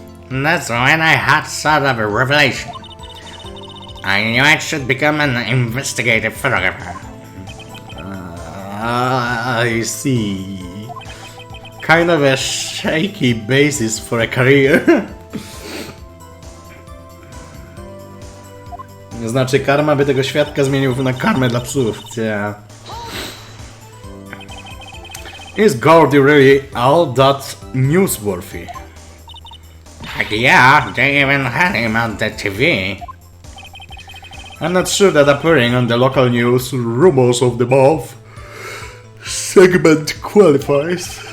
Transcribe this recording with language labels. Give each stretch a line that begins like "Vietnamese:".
English: That's when I had sort of a revelation. I knew I should become an investigative photographer. I see. Kind of a shaky basis for a career.
Polish: Znaczy, karma by tego świadka zmienił na karmę dla psów.
English: Yeah. Is Gordy really all that newsworthy? Heck yeah, they even had him on the TV. I'm not sure that appearing on the local news rumors of the above segment qualifies.